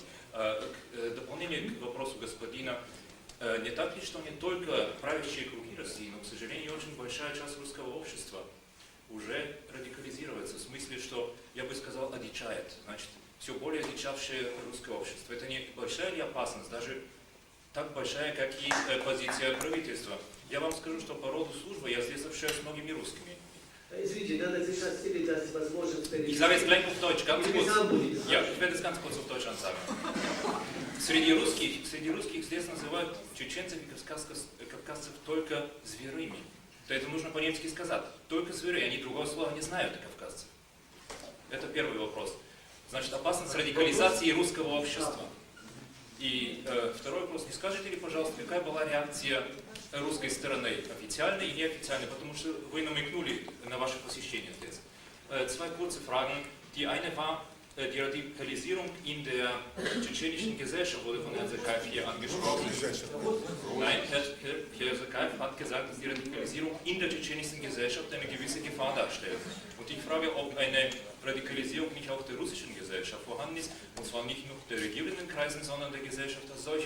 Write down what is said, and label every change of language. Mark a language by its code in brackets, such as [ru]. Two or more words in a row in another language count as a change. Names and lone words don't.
[ru] Дополнение к вопросу господина. Не так ли, что не только правящие круги России, но, к сожалению, очень большая часть русского общества уже радикализируется, в смысле, что, я бы сказал, одичает. Значит, все более одичавшее русское общество. Это не большая ли опасность, даже так большая, как и позиция правительства? Я вам скажу, что по роду службы я здесь общаюсь с многими русскими. [de] Ich sage jetzt gleich auf Deutsch, ganz kurz. Ja, ich werde es ganz kurz auf Deutsch ansagen. [ru] Среди русских здесь называют чеченцев и кавказцев только зверыми. То это нужно по-немски сказать. Только зверы, они другого слова не знают, кавказцы. Это первый вопрос. Значит, опасность радикализации русского общества. И второй вопрос. Не скажете ли, пожалуйста, какая была реакция русской стороны, официальной и неофициальной, потому что вы намекнули на ваше посещение здесь. [de] zwei kurze Fragen. Die eine war, die Radikalisierung in der tschetschenischen Gesellschaft wurde von Herrn Sakaev hier angesprochen. Nein, Herr Sakaev hat gesagt, dass die Radikalisierung in der tschetschenischen Gesellschaft eine gewisse Gefahr darstellt. Und ich frage, ob eine Radikalisierung nicht auch der russischen Gesellschaft vorhanden ist, und zwar nicht nur der regierenden Kreisen, sondern der Gesellschaft als solchen.